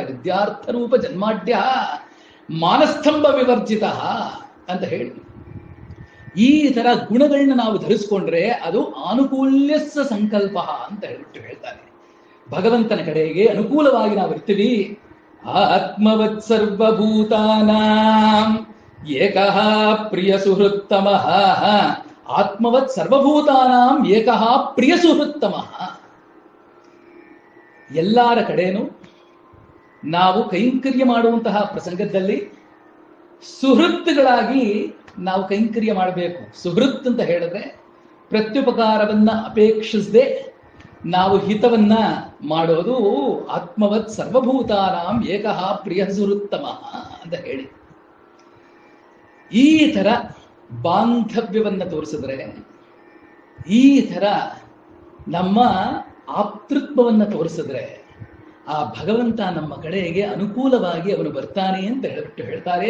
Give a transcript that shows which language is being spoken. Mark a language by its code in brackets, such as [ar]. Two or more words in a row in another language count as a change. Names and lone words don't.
[sa] ವಿದ್ಯಾರ್ಥ ರೂಪ ಜನ್ಮಾಢ್ಯ ಮಾನಸ್ತಂಭ ವಿವರ್ಜಿತ [kn] ಅಂತ ಹೇಳಿ ಈ ತರ ಗುಣಗಳನ್ನ ನಾವು ಧರಿಸ್ಕೊಂಡ್ರೆ ಅದು [sa] ಆನುಕೂಲ್ಯಸ್ಸ ಸಂಕಲ್ಪ [kn] ಅಂತ ಹೇಳ್ಬಿಟ್ಟು ಹೇಳ್ತಾರೆ. ಭಗವಂತನ ಕಡೆಗೆ ಅನುಕೂಲವಾಗಿ ನಾವು ಇರ್ತೀವಿ. [sa] ಆತ್ಮವತ್ ಸರ್ವಭೂತಾನಾಂ ಏಕಃ ಪ್ರಿಯ ಸುಹೃತ್ತಮಃ. ಆತ್ಮವತ್ ಸರ್ವಭೂತಾನಾಂ ಏಕಃ ಪ್ರಿಯ ಸುಹೃತ್ತಮಃ. [kn] ಎಲ್ಲರ ಕಡೆನೂ ನಾವು ಕೈಂಕರ್ಯ ಮಾಡುವಂತಹ ಪ್ರಸಂಗದಲ್ಲಿ ಸುಹೃತ್ಗಳಾಗಿ ನಾವು ಕೈಂಕರ್ಯ ಮಾಡಬೇಕು. ಸುಹೃತ್ ಅಂತ ಹೇಳಿದ್ರೆ ಪ್ರತ್ಯುಪಕಾರವನ್ನ ಅಪೇಕ್ಷಿಸದೆ ನಾವು ಹಿತವನ್ನ ಮಾಡೋದು. [sa] ಆತ್ಮವತ್ ಸರ್ವಭೂತಾನಾಂ ಏಕಃ ಪ್ರಿಯ ಸುಹೃತ್ತಮಃ [kn] ಅಂತ ಹೇಳಿ ಈ ತರ ಬಾಂಧವ್ಯವನ್ನ ತೋರಿಸಿದ್ರೆ, ಈ ತರ ನಮ್ಮ ಆಪ್ತೃತ್ವವನ್ನ ತೋರಿಸಿದ್ರೆ ಆ ಭಗವಂತ ನಮ್ಮ ಕಡೆಗೆ ಅನುಕೂಲವಾಗಿ ಅವನು ಬರ್ತಾನೆ ಅಂತ ಹೇಳ್ಬಿಟ್ಟು ಹೇಳ್ತಾರೆ.